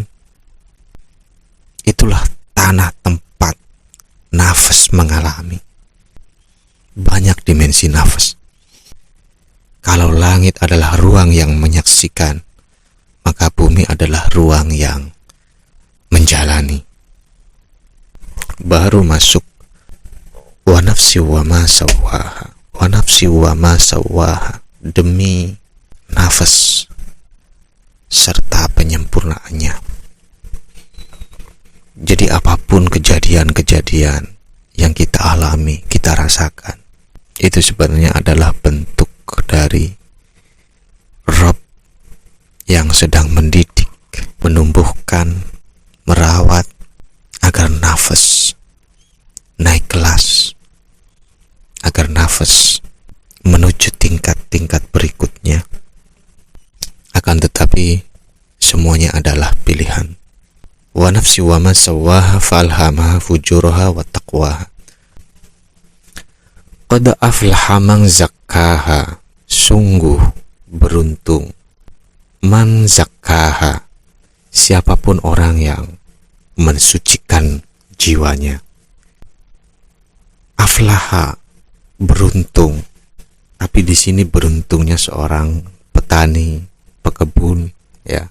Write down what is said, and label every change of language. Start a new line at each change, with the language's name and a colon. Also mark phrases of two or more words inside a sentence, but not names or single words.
Indonesian: Itulah tanah tempat nafas mengalami. Banyak dimensi nafas. Kalau langit adalah ruang yang menyaksikan, maka bumi adalah ruang yang menjalani.
Arabic: Baru masuk ونفس وما سواها، ونفس وما سواها,
Indonesian: demi nafas serta penyempurnaannya. Jadi apapun kejadian-kejadian yang kita alami, kita rasakan, itu sebenarnya adalah bentuk dari Rabb yang sedang mendidik, menumbuhkan, merawat agar nafas naik kelas, agar nafas menuju tingkat-tingkat berikutnya. Akan tetapi semuanya adalah pilihan.
Arabic: ونفس وما سواها فألهمها فجورها وتقواها. قد أفلح من زكاها,
Indonesian: sungguh beruntung
Arabic: من زكاها,
Indonesian: siapapun orang yang mensucikan jiwanya. Aflaha, beruntung, tapi di sini beruntungnya seorang petani, pekebun, ya.